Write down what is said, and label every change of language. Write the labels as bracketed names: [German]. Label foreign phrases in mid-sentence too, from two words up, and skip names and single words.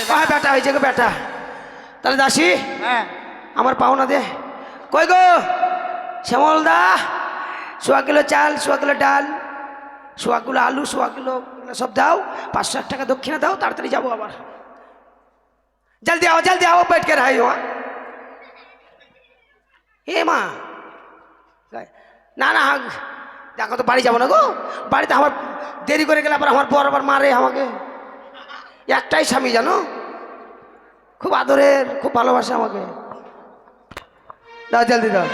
[Bangla] হ্যাঁ বেটা হয়েছে গো, বেটা। তাহলে দাসী, হ্যাঁ আমার পাওনা দে। কই গো শ্যামল দা, 100 কিলো চাল, 100 কিলো ডাল, 100 কিলো আলু, 100 কিলো সব দাও। 500 টাকা দক্ষিণা দাও, তাড়াতাড়ি যাবো আবার। [Hindi] जल्दी आओ, जल्दी आओ, बैठ के रही हो। [Bangla] हे মা, না না দেখো তো বাড়ি যাবো না গো, বাড়িতে আমার দেরি করে গেলে আবার আমার বর আবার মারে আমাকে। একটাই স্বামী জানো, খুব আদরের, খুব ভালোবাসে আমাকে। দাও জলদি দাও।